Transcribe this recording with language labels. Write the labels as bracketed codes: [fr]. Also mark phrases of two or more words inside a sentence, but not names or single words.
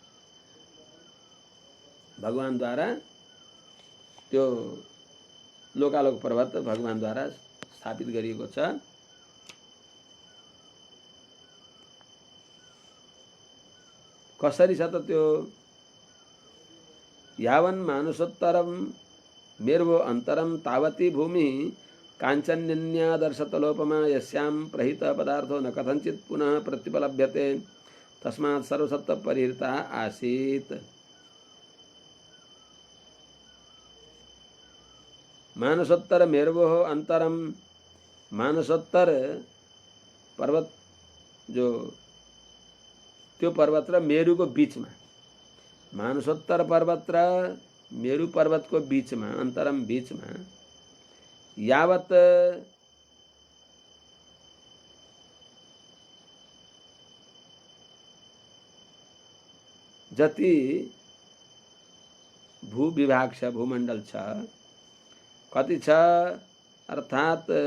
[ne] भगवानद्वारा त्यो लोकालोक पर्वत भगवानद्वारा स्थापित गरिएको छ। कसरी छ त त्यो? [sa] यावन् मानसोत्तरम मेर्वो अन्तरम तावती भूमि काञ्चन्यन्यादर्शतलोपमा यस्यां प्रहित पदार्थो न कथंचित् पुनः प्रत्युपलभ्यते तस्मात् सर्वसत्त्व परिहृता आसीत्। मानसोत्तर मेर्वोः अंतरम, [ne] मानसोत्तर पर्वत जो त्यो पर्वत र मेरुको बीचमा, मानसोत्तर पर्वत र मेरु पर्वतको बीचमा, अन्तरम बीचमा यावत जति भू विभाग छ, भूमण्डल छ, कति छ अर्थात्